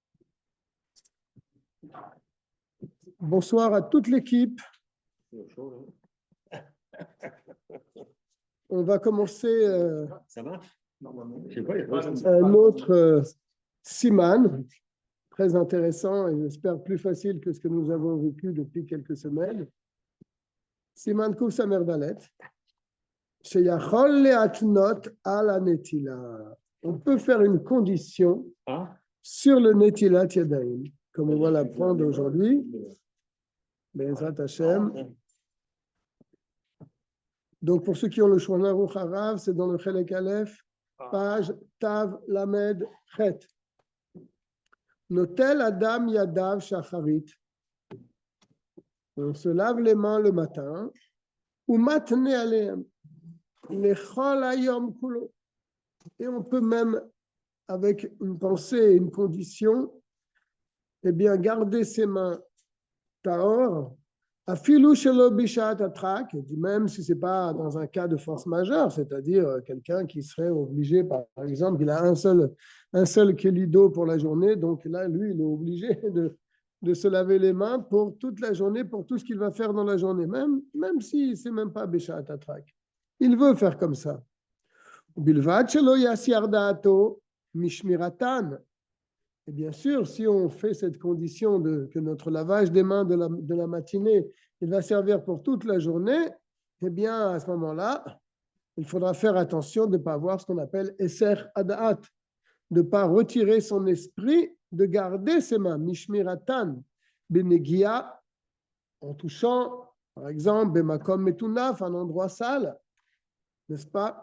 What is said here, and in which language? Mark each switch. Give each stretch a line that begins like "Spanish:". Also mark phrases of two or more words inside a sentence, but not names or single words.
French: Bonsoir à toute l'équipe. On va commencer Ça marche? Je sais pas, un autre siman, très intéressant et j'espère plus facile que ce que nous avons vécu depuis quelques semaines.
Hebrew: סימן קוף עין דלת. שיכול להתנות על הנטילה.
French: On peut faire une condition sur le
Hebrew: נטילת ידיים,
French: comme on va l'apprendre aujourd'hui.
Hebrew: בעזרת השם.
French: Donc, pour ceux qui ont le Shulchan Aruch Harav, c'est dans le
Hebrew: חלק א,
French: page
Hebrew: תל"ח. נוטל אדם ידיו שחרית.
French: On se lave les mains le matin.
Hebrew: ומתנה עליהם. לכל היום כולו.
French: Et on peut même, avec une pensée, une condition, eh bien, garder ses mains tahor.
Hebrew: אפילו שלא בשעת הדחק,
French: même si ce n'est pas dans un cas de force majeure, c'est-à-dire quelqu'un qui serait obligé, par exemple, il a un seul keli d'eau pour la journée, donc là, lui, il est obligé de se laver les mains pour toute la journée, pour tout ce qu'il va faire dans la journée, même si ce n'est même pas
Hebrew: בשעת הדחק.
French: Il veut faire comme ça.
Hebrew: בלבד שלא יסיח דעתו משמירתן.
French: Et bien sûr, si on fait cette condition que notre lavage des mains de la matinée, il va servir pour toute la journée, eh bien, à ce moment-là, il faudra faire attention de ne pas avoir ce qu'on appelle
Hebrew: היסח הדעת,
French: de ne pas retirer son esprit, de garder ses mains,
Hebrew: משמירתן, בנגיעה,
French: en touchant, par exemple,
Hebrew: במקום מטונף,
French: un endroit sale, n'est-ce pas?